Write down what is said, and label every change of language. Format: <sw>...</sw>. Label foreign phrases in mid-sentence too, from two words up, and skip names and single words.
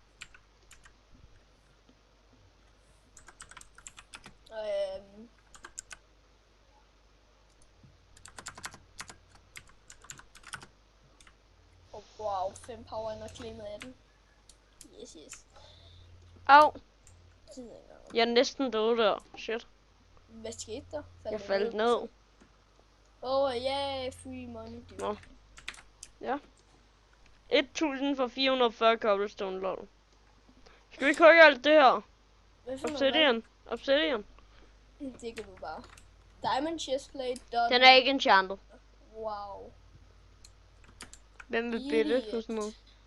<da>Wow, 5 power ind og claimet af den. Yes. Au. Jeg er næsten død der. Shit. Hvad skete der? Jeg faldt ned.</da> <en>Free money, dude.</en> <da>Nå. Ja. 1000 for 440 cobblestone, lol. Skal vi ikke hugge alt det her? Obsidian. Det kan du bare.</da> <en>Diamond chestplate, done.</en> <da>Den er ikke enchanted. Wow. Hvem vil bidde på sådan noget?</da>